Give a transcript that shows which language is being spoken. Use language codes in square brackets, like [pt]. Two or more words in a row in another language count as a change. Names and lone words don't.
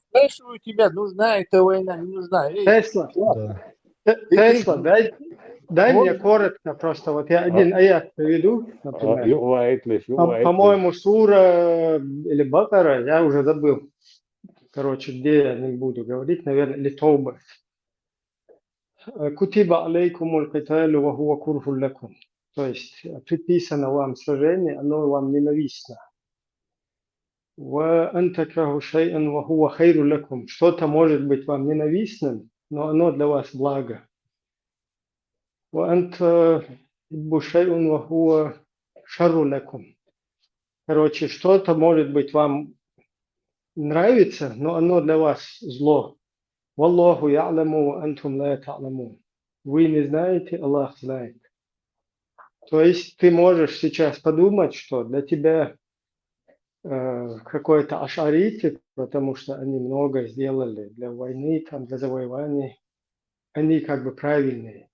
[ru] Спрашиваю тебя, нужна эта война, не нужна? Тесла, Да. Тесла, дай мне коротко просто. Вот я один аят приведу, например. По-моему, сура или Бакара, я уже забыл. Короче, где я не буду говорить, наверное, или Тауба. [ar] كتب عليكم القتال وهو كره لكم. [ru] То есть предписано вам сражение, оно вам ненавистно. [ar] وأن تكرهوا شيئا وهو خير لكم. [ru] Что-то может быть вам ненавистным, но оно для вас благо. [ar] وأن تحبوا شيئا وهو شر لكم. [ru] Короче, что-то может быть вам нравится, но оно для вас зло. [ar] والله يعلم وأنتم لا تعلمون. [ru] Вы не знаете, Аллах знает. То есть ты можешь сейчас подумать, что для тебя какой-то ашаритик, потому что они много сделали для войны, там, для завоеваний, они как бы правильные.